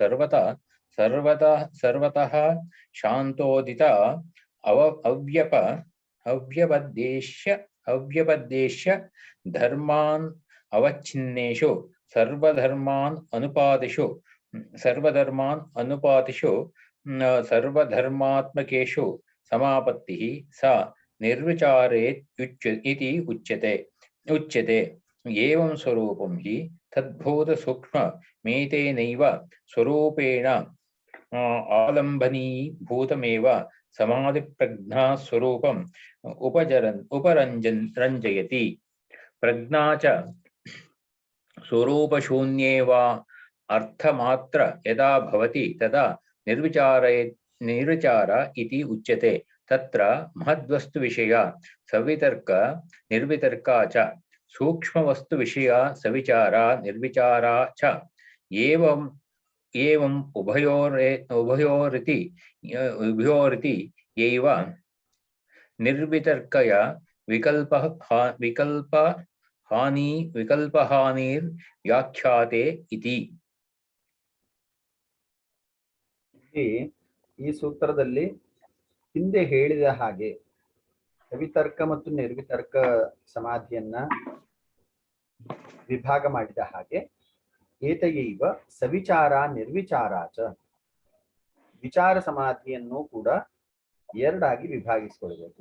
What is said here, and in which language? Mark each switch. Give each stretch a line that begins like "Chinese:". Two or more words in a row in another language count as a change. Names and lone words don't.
Sanskrit: ಸರ್ವತಃ ಶಾಂತೋದಿತ ಅವ್ಯಪದೇಶ್ಯ ಧರ್ಮಾನ್ ಅವಚ್ಛಿನ್ನೇಷು ಸರ್ವಧರ್ಮಾನ್ ಅನುಪಾತಿಷು ಸರ್ವಧರ್ಮಾತ್ಮಕೇಷು ಸಮಾಪತ್ತಿಃ ಸಾ ನಿರ್ವಿಚಾರೇತ್ ಇತಿ ಉಚ್ಯತೆ. ಏವಂ ಸ್ವರೂಪಂ ಹಿ ತದ್ಭೂತ ಸೂಕ್ಷ್ಮ ಮೇತೇನೈವ ಸ್ವರೂಪೇಣ ಆಲಂಬನೀಭೂತಮೇವ ಸಮಾಧಿ ಪ್ರಜ್ಞಾ ಸ್ವರೂಪಂ ರಂಜಯತಿ. ಪ್ರಜ್ಞಾ ಚ ಸ್ವರೂಪಶೂನ್ಯೇವ ಅರ್ಥಮಾತ್ರ ಯದಾ ಭವತಿ ತದಾ ನಿರ್ವಿಚಾರ ಇತಿ ಉಚ್ಯತೆ. ತತ್ರ ಮಹದ್ವಸ್ತು ವಿಷಯ ಸವಿತರ್ಕ ನಿರ್ವಿತರ್ಕ ಚ सूक्ष्म वस्तु विषय सविचार निर्विचार च एवं एवं उभयोरिति एव निर्वितर्कया विकल्पहानिर्व्याख्याते इति।
Kannada: ಈ ಸೂತ್ರದಲ್ಲಿ ಹಿಂದೆ ಹೇಳಿದ ಹಾಗೆ ಸವಿತರ್ಕ ಮತ್ತು ನಿರ್ವಿತರ್ಕ ಸಮಾಧಿಯನ್ನ ವಿಭಾಗ ಮಾಡಿದ ಹಾಗೆ
Sanskrit: ಏತಯೈವ ಸವಿಚಾರ ನಿರ್ವಿಚಾರ ಚ
Kannada: ವಿಚಾರ ಸಮಾಧಿಯನ್ನು ಕೂಡ ಎರಡಾಗಿ ವಿಭಾಗಿಸಿಕೊಳ್ಳಬೇಕು.